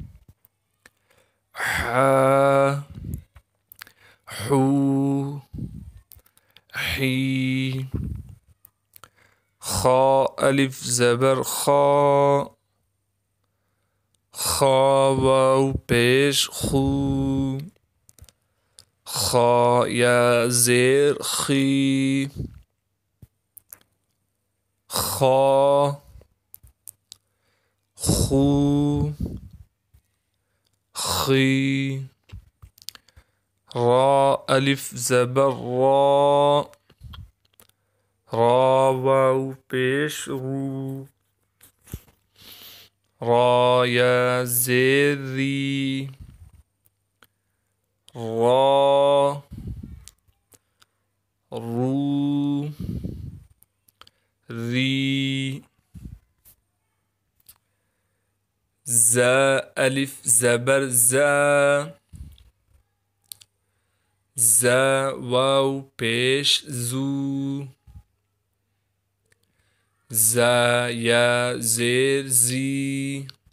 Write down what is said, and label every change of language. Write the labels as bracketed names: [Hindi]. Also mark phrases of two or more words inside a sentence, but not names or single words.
[Urdu] حا حو حی، خا الف زبر خا، خا واو پیش خو، خا یا زیر خی، خا خو خی، را الف زبر را، را واو پیش رو، را یا زیر ری، را رو ری، زا الف زبر زا، زا واو پیش زو، زا یا زیر زی،